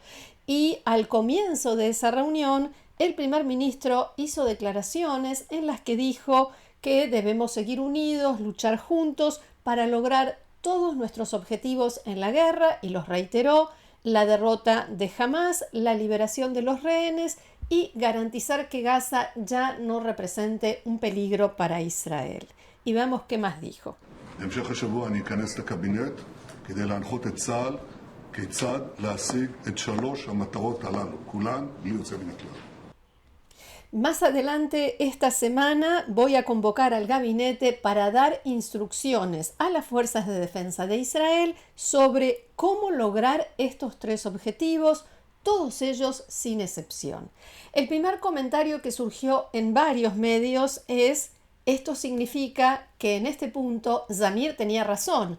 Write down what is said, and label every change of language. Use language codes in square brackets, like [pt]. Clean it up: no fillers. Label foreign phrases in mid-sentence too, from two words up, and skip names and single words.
[es] Y al comienzo de esa reunión, el primer ministro hizo declaraciones en las que dijo que debemos seguir unidos, luchar juntos para lograr todos nuestros objetivos en la guerra, y los reiteró: la derrota de Hamás, la liberación de los rehenes y garantizar que Gaza ya no represente un peligro para Israel. Y veamos qué más dijo. [he] בהמשך השבוע אני אכנס לקבינט כדי להנחות את צה"ל כיצד להשיג את שלוש המטרות הללו, כולן בלי יוצא מן הכלל. [es] Más adelante esta semana voy a convocar al gabinete para dar instrucciones a las fuerzas de defensa de Israel sobre cómo lograr estos tres objetivos, todos ellos sin excepción. El primer comentario que surgió en varios medios es: esto significa que en este punto Zamir tenía razón.